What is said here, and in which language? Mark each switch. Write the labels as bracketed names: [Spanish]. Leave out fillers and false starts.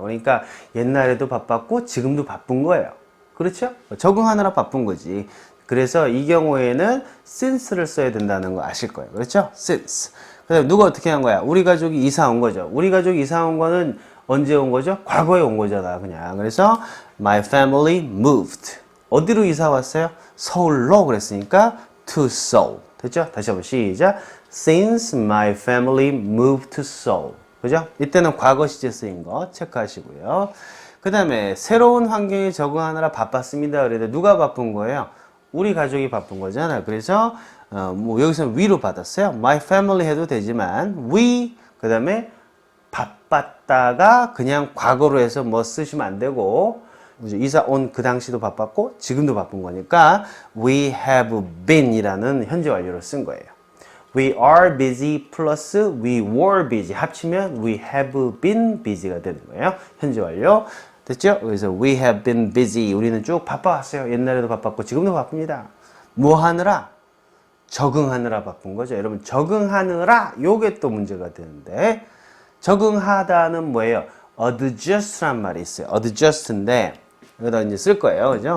[Korean] 그러니까 옛날에도 바빴고 지금도 바쁜 거예요. 그렇죠? 적응하느라 바쁜 거지. 그래서 이 경우에는 since를 써야 된다는 거 아실 거예요. 그렇죠? since. 그 다음에 누가 어떻게 한 거야? 우리 가족이 이사 온 거죠. 우리 가족이 이사 온 거는 언제 온 거죠? 과거에 온 거잖아, 그냥. 그래서 [English] my family moved. [Korean] 어디로 이사 왔어요? 서울로 그랬으니까 to Seoul. 됐죠? 다시 한번 시작. [English] Since my family moved to Seoul. [Korean] 그죠? 이때는 과거 시제 쓰인 거 체크하시고요. 그 다음에 새로운 환경에 적응하느라 바빴습니다. 그래도 누가 바쁜 거예요? 우리 가족이 바쁜 거잖아. 그래서 뭐 여기서는 we로 받았어요. My family 해도 되지만 we 그 다음에 바빴다가 그냥 과거로 해서 뭐 쓰시면 안 되고 이사 온 그 당시도 바빴고 지금도 바쁜 거니까 [English] we have been [Korean] 이라는 현재 완료를 쓴 거예요. [English] We are busy [Korean] 플러스 [English] we were busy [Korean] 합치면 [English] we have been busy가 [Korean] 되는 거예요. 현재 완료. 됐죠? 그래서 [English] we have been busy. [Korean] 우리는 쭉 바빠왔어요. 옛날에도 바빴고 지금도 바쁩니다. 뭐 하느라? 적응하느라 바쁜 거죠. 여러분 적응하느라 요게 또 문제가 되는데 적응하다는 뭐예요? adjust란 말이 있어요. adjust인데 여기다 이제 쓸 거예요. 그죠?